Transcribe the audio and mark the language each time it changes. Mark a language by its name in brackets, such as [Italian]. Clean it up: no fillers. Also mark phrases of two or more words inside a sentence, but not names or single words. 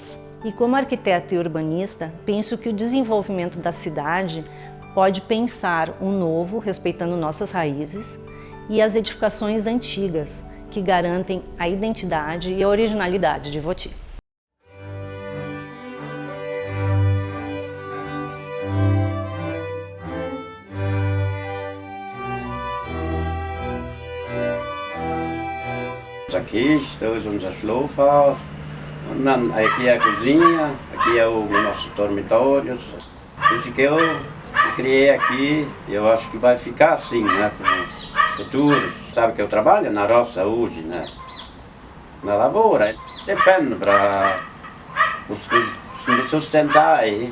[Portuguese] E como arquiteta e urbanista, penso que o desenvolvimento da cidade pode pensar o novo, respeitando nossas raízes, e as edificações antigas, que garantem a identidade e a originalidade de Ivoti. Aqui estamos [German] unser Schlafhaus, und dann [Portuguese] aqui é a cozinha, aqui é os nossos dormitórios. Isso que eu criei aqui, eu acho que vai ficar assim, né, para os futuros. Sabe que eu trabalho na roça hoje, né, na lavoura, defendo para me sustentar aí.